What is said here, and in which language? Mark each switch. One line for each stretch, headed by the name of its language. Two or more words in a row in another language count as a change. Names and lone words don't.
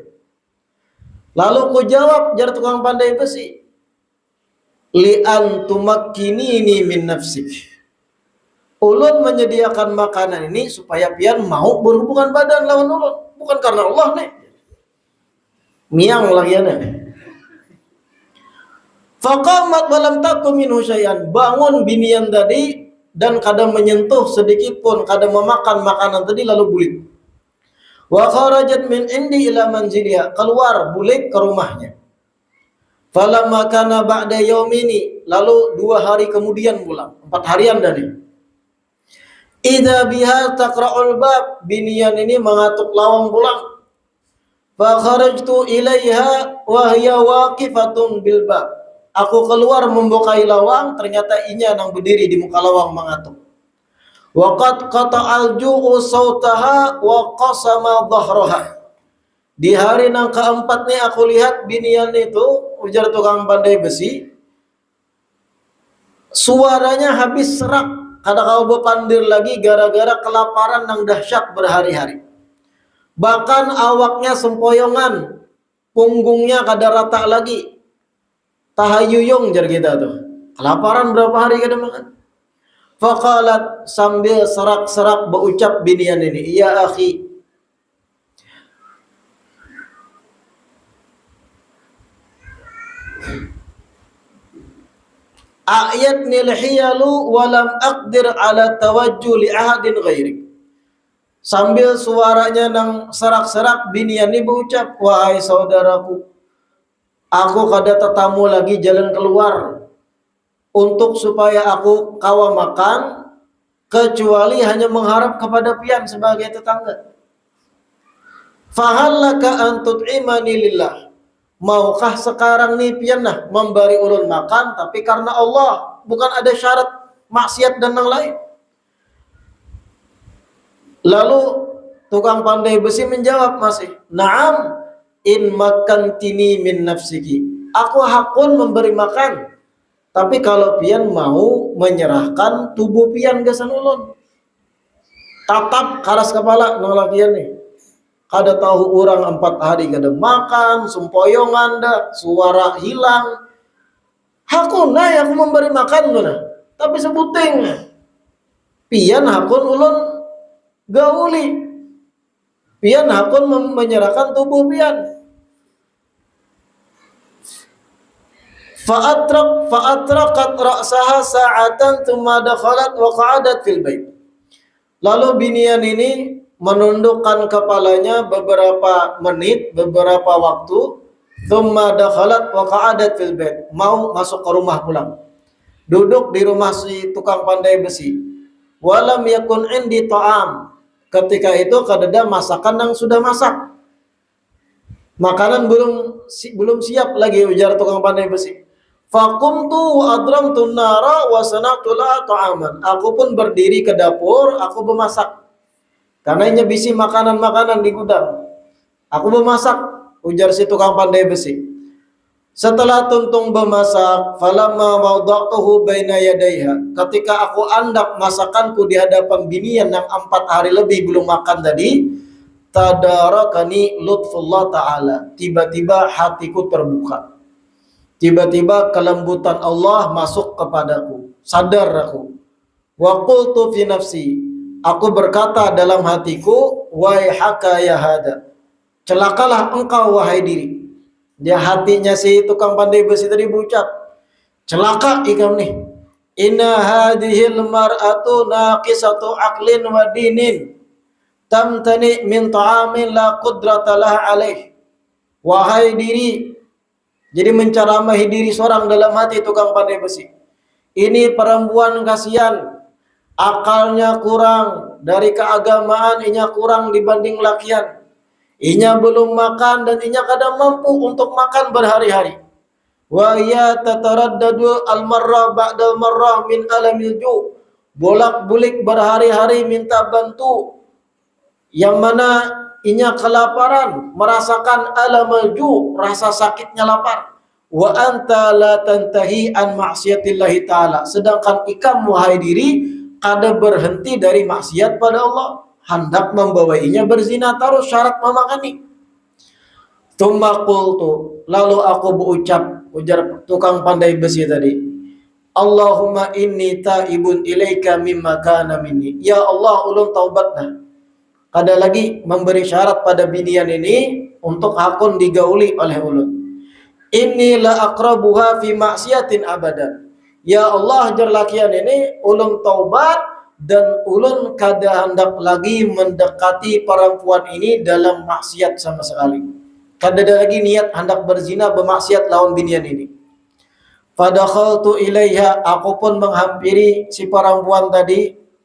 Banjar: Lalu ku jawab jar tukang pandai besi,
Arabic: لأن تمكنيني من نفسك.
Banjar: Ulun menyediakan makanan ini supaya pian mau berhubungan badan lawan ulun, bukan karena Allah nih. Miang lagiana.
Arabic: فقامت ولم تطعم منه شيئا.
Banjar: Bangun binian tadi dan kadang menyentuh sedikit pun, kadang memakan makanan tadi lalu bulik.
Arabic: وخرجت من عندي إلى منزلها.
Banjar: Keluar bulik ke rumahnya.
Arabic: فلما كان بعد يومين.
Banjar: Lalu 2 hari kemudian pulang.
Arabic: 4
Banjar: harian tadi.
Arabic: إذا بها تقرع الباب.
Banjar: Binian ini mengatuk lawang pulang.
Arabic: فخرجت إليها وهي واقفة بالباب.
Banjar: Aku keluar membukai lawang, ternyata inya nang berdiri di muka lawang mengatuk.
Arabic: وقد قطع الجوع صوتها وقصم ظهرها.
Banjar: Di hari nang keempat nih aku lihat binian itu, ujar tukang pandai besi, suaranya habis serak, kada kau bepandir lagi gara-gara kelaparan nang dahsyat berhari-hari. Bahkan awaknya sempoyongan, punggungnya kada rata lagi. Tahayuyung jar kita tuh. Kelaparan berapa hari kada makan. Faqalat sambil serak-serak berucap binian ini,
Arabic: يا أخي. أعيتني الحيل ولم أقدر على التوجه لأحد غيرك.
Banjar: Sambil suaranya nang serak-serak binian ini berucap, wahai saudaraku, aku kada tetamu lagi jalan keluar untuk supaya aku kawa makan kecuali hanya mengharap kepada pian sebagai tetangga.
Arabic: فهل لك أن تطعمني لله.
Banjar: Maukah sekarang nih pian nah memberi ulun makan tapi karena Allah, bukan ada syarat maksiat dan yang lain. Lalu tukang pandai besi menjawab masih,
Arabic: "نعم إن مكنتني من نفسك."
Banjar: Aku hakun memberi makan, tapi kalau pian mau menyerahkan tubuh pian gasan ulun. Tatap karas kepala nolak pian nih. Kada tahu orang 4 hari kada makan, sempoyongan dah, suara hilang. Hakun nah aku memberi makan tuh nah. Tapi sebuting pian hakun ulun gauli. Pian hakun menyerahkan tubuh pian.
Arabic: فأطرقت رأسها ساعة ثم دخلت وقعدت في البيت.
Banjar: Lalu binian ini menundukkan kepalanya beberapa menit, beberapa waktu,
Arabic: ثم دخلت وقعدت في البيت.
Banjar: Mau masuk ke rumah pulang. Duduk di rumah si tukang pandai besi.
Arabic: ولم يكن عندي طعام.
Banjar: Ketika itu kadada masakan yang sudah masak. Makanan belum siap lagi, ujar tukang pandai besi.
Arabic: فقمت وأضرمت نارا وصنعت لها طعاما.
Banjar: Aku pun berdiri ke dapur, aku memasak. Karena ini bisi makanan-makanan di gudang. Aku memasak, ujar si tukang pandai besi. Setelah tuntung memasak,
Arabic: فلما وضعته بين يديها.
Banjar: Ketika aku andak masakanku di hadapan binian yang 4 hari lebih belum makan tadi,
Arabic: تداركني لطف الله تعالى.
Banjar: Tiba-tiba hatiku terbuka. Tiba-tiba kelembutan Allah masuk kepadaku. Sadar aku.
Arabic: وقلت في نفسي.
Banjar: Aku berkata dalam hatiku,
Arabic: ويحك يا هذا.
Banjar: Celakalah engkau wahai diri. Dia hatinya si tukang pandai besi tadi berucap, celaka ikam nih.
Arabic: إن هذه المرأة ناقصة عقل ودين. تمتنع من طعام لا قدرة لها عليه.
Banjar: Wahai diri. Jadi menceramahi diri seorang dalam hati tukang pandai besi. Ini perempuan kasihan, akalnya kurang, dari keagamaan inya kurang dibanding lakian. Inya belum makan dan inya kadang mampu untuk makan berhari-hari.
Arabic: ويتردد المرة بعد المرة من ألم الجوع'.
Banjar: Bolak-balik berhari-hari minta bantu. Yang mana inya kelaparan, merasakan
Arabic: ألم الجوع',
Banjar: rasa sakitnya lapar.
Arabic: وأنت لا تنتهي عن معصية الله تعالى.
Banjar: Sedangkan ikam wahai diri kada berhenti dari maksiat pada Allah, hendak membawainya berzina terus syarat memakani.
Arabic: ثم قلت,
Banjar: lalu aku berucap, ujar tukang pandai besi tadi,
Arabic: اللهم إني تائب إليك مما كان مني.
Banjar: Ya Allah, ulun taubat dah. Kada lagi memberi syarat pada binian ini untuk hakun digauli oleh ulun.
Arabic: إني لا أقربها في معصية أبدا.
Banjar: Ya Allah, jerlakian ini ulun taubat dan ulun kada hendak lagi mendekati perempuan ini dalam maksiat sama sekali. Kada ada lagi niat hendak berzina bermaksiat lawan binian ini.
Arabic: فدخلت إليها,
Banjar: aku pun menghampiri si perempuan tadi.